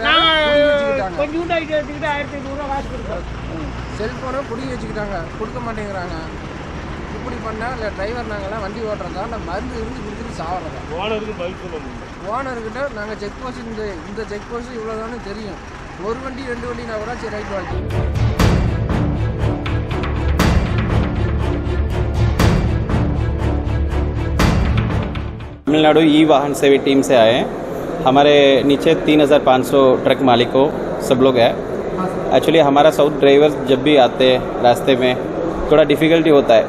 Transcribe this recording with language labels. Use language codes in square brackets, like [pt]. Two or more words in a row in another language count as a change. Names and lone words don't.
[ta] நாங்கள் கொஞ்சம் ஐடி எடுத்துக்கிட்டு 1500 ரூபா காசு கொடுப்போம். செல்ஃபோனை பிடிங்கி வச்சுக்கிட்டாங்க, கொடுக்க மாட்டேங்கிறாங்க. இப்படி பண்ணால் இல்லை டிரைவர் நாங்கள்லாம் வண்டி ஓட்டுறதா இல்லை மருந்து இருந்து கொடுத்துட்டு சாப்பிட்றதா? ஓனர்கிட்ட நாங்கள் [en] check post [ta] இந்த [en] check post [ta] இவ்வளோதானு தெரியும். ஒரு வண்டி 2 வண்டினா கூட சரி ரைட் வாழ்க்கை. [hi] तमिलनाडु ई वाहन सेवी टीम से आए हैं। हमारे नीचे 3500 ट्रक मालिकों सब लोग हैं। एक्चुअली हमारा [en] south driver [hi] जब भी आते हैं रास्ते में थोड़ा डिफ़िकल्टी होता है।